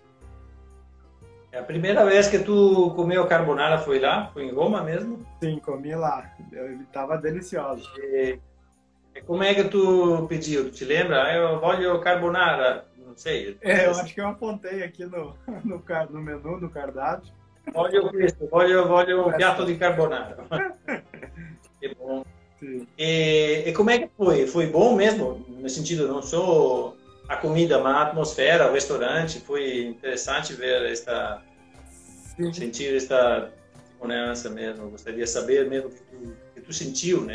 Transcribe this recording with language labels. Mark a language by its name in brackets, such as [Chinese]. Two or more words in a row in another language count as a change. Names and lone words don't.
[Portuguese] A primeira vez que tu comeu carbonara foi lá? Foi em Roma mesmo? Sim, comi lá. Estava delicioso. Como é que tu pediu? Tu te lembra? Eu [Italian] voglio carbonara. [Portuguese] Não sei. Eu acho que eu apontei aqui no menu, no cardápio. [Italian] Voglio um piatto di carbonara. [Portuguese] Que bom. E como é que foi? Foi bom mesmo? No sentido, não só a comida, mas a atmosfera, o restaurante. Foi interessante ver sentir esta segurança mesmo. Gostaria de saber mesmo o que tu sentiu, né?